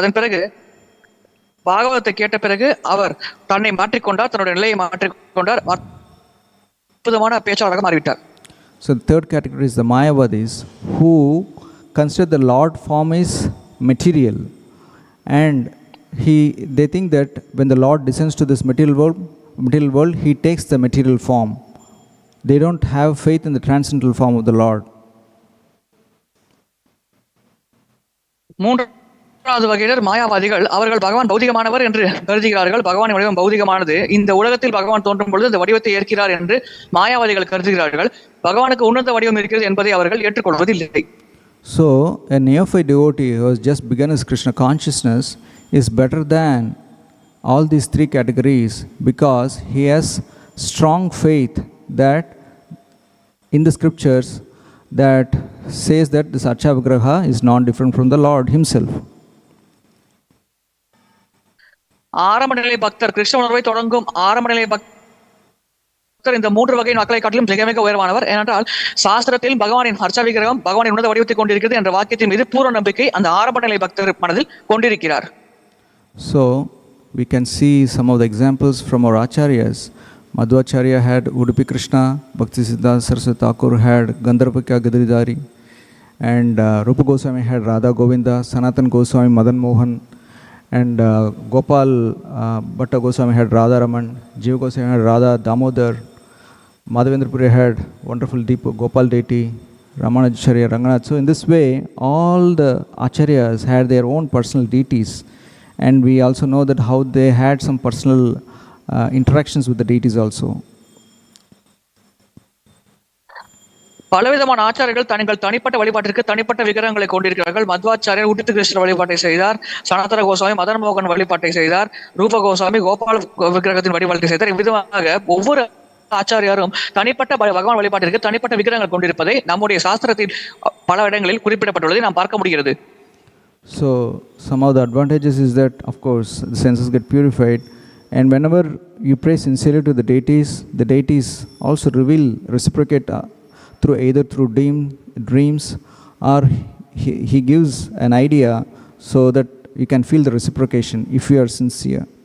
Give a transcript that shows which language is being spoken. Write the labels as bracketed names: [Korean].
[Tamil] அதன் பிறகு பாகவதத்தை கேட்ட பிறகு அவர் தன்னை மாற்றிக்கொண்டார், தன்னுடைய நிலையை மாற்றிக்கொண்டார், அற்புதமான பேச்சாளராக மாறிவிட்டார். [English] So the third category is the Mayavadis, who consider the Lord form is material, and they think that when the Lord descends to this material world, he takes the material form. They don't have faith in the transcendental form of the Lord. [Tamil] மூன்றாவது வகையினர் மாயாவாதிகள். அவர்கள் பகவான் பௌதிகமானவர் என்று கருதுகிறார்கள். பகவானின் வடிவம் பௌதிகமானது. இந்த உலகத்தில் பகவான் தோன்றும் பொழுது இந்த வடிவத்தை ஏற்கிறார் என்று மாயாவாதிகள் கருதுகிறார்கள். பகவானுக்கு உன்னத வடிவம் இருக்கிறது என்பதை அவர்கள் ஏற்றுக்கொள்வதில்லை. [English] So, a neophyte devotee who has just begun his Krishna consciousness is better than all these three categories because he has strong faith that in the scriptures that says that this Arca-vigraha is not different from the Lord himself. [Tamil] ஆரம்ப நிலை பக்தர், கிருஷ்ண உணர்வை தொடங்கும் ஆரம்ப நிலை பக்தர் இந்த மூன்று வகை மக்களை காட்டிலும் மிக மிக உயர்வானவர். ஏனென்றால் சாஸ்திரத்தில் பகவானின் அர்ச்சா-விக்கிரகம் பகவானின் உன்னத வடிவத்தை கொண்டிருக்கிறது என்ற வாக்கியத்தின் மீது பூர்ண நம்பிக்கை அந்த ஆரம்ப நிலை பக்தர் மனதில் கொண்டிருக்கிறார். [English] So we can see some of the examples from our acharyas. Madhvacharya had Udupi Krishna, Bhaktisiddhanta Saraswati Thakur had Gandharvika Gadridhari, and Rupa Goswami had Radha Govinda, Sanatan Goswami Madan Mohan, and Gopal Bhatta Goswami had Radha Raman, Jiva Goswami had Radha Damodar, Madhavendra Puri had wonderful deep Gopal deity, Ramanujacharya Ranganath. So in this way, all the acharyas had their own personal deities, and we also know that how they had some personal interactions with the deities also. [Tamil] பலவிதமான ஆச்சாரியர்கள் தங்கள் தனிப்பட்ட வழிபாட்டிற்கு தனிப்பட்ட விக்கிரகங்களை கொண்டிருக்கிறார்கள். மத்வாச்சாரியர் உதித்த கிருஷ்ண வழிபாட்டை செய்தார். சனாதன கோஸ்வாமி மதன் மோகன் வழிபாட்டை செய்தார். ரூப கோஸ்வாமி கோபால் விக்கிரகத்தின் வழிபாட்டை செய்தார். இவ்விதமாக ஒவ்வொரு ஆச்சாரியாரும் தனிப்பட்ட பகவான் வழிபாட்டிற்கு தனிப்பட்ட விக்கிரகங்கள் கொண்டிருப்பதை நம்முடைய சாஸ்திரத்தில் பல இடங்களில் குறிப்பிடப்பட்டுள்ளதை நாம் பார்க்க முடிகிறது. [English] So some of the advantages is that of course the senses get purified, and whenever you pray sincerely to the deities also reciprocate through either through dreams or he gives an idea so that you can feel the reciprocation if you are sincere.